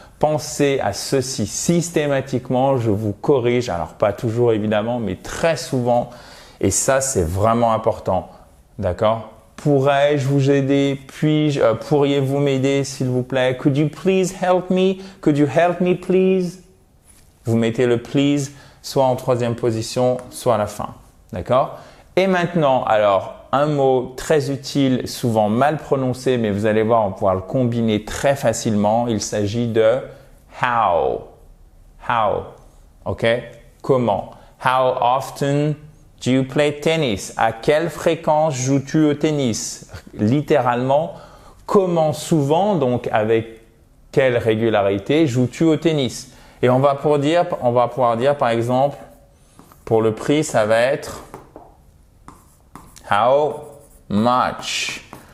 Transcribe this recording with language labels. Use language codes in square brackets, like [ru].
[fr] Pensez à ceci systématiquement. Je vous corrige. Alors, pas toujours évidemment, mais très souvent. Et ça, c'est vraiment important. D'accord? Pourrais-je vous aider? Puis-je? Pourriez-vous m'aider, s'il vous plaît? [en] Could you please help me? Could you help me, please? [fr] Vous mettez le please soit en troisième position, soit à la fin. D'accord? Et maintenant, alors, un mot très utile, souvent mal prononcé, mais vous allez voir, on pourra le combiner très facilement. Il s'agit de how. How. OK? Comment? [en] How often do you play tennis? [fr] À quelle fréquence joues-tu au tennis? Littéralement, comment souvent, donc avec quelle régularité joues-tu au tennis? Et on va pouvoir dire par exemple, pour le prix, ça va être how much.